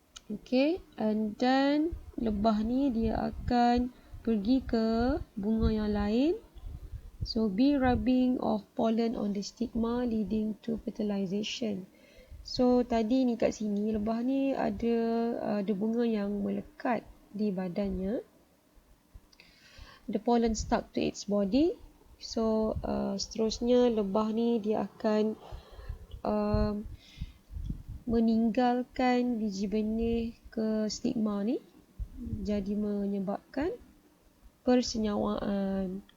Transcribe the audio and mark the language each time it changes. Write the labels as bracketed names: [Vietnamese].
[English] Okay, and then [Malay] lebah ni dia akan pergi ke bunga yang lain. [English] So bee rubbing of pollen on the stigma leading to fertilization. [Malay] So tadi ni kat sini lebah ni ada bunga yang melekat di badannya. [English] The pollen stuck to its body. [Malay] So seterusnya lebah ni dia akan meninggalkan biji benih ke stigma ni, jadi menyebabkan persenyawaan.